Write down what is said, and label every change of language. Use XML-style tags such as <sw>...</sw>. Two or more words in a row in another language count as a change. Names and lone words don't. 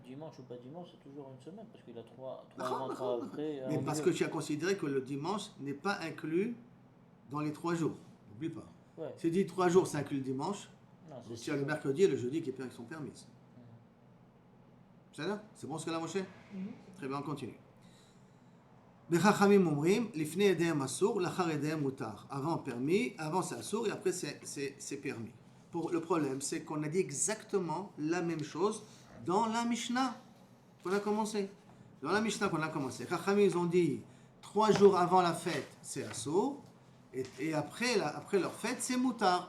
<fr>Dimanche ou pas dimanche, c'est toujours une semaine, parce qu'il a 3 avant, 3 après. Mais parce que tu as considéré que le dimanche n'est pas inclus dans les 3 jours, n'oublie pas. Ouais. C'est dit 3 jours, ça inclut le dimanche, Non, donc tu as le mercredi et le jeudi qui sont permis. C'est bon ce que là, Moshe? Très bien, on continue.</fr> <he>וחכמים אומרים, לפני אידם אסור, לאחר אידם מותר.</he> <fr>Avant permis, avant c'est assour et après c'est permis. Le problème, c'est qu'on a dit exactement la même chose dans la Mishnah qu'on a commencé. Dans la Mishnah qu'on a commencé, Chachamim ils ont dit 3 jours avant la fête c'est assour et après leur fête c'est mutar.</fr>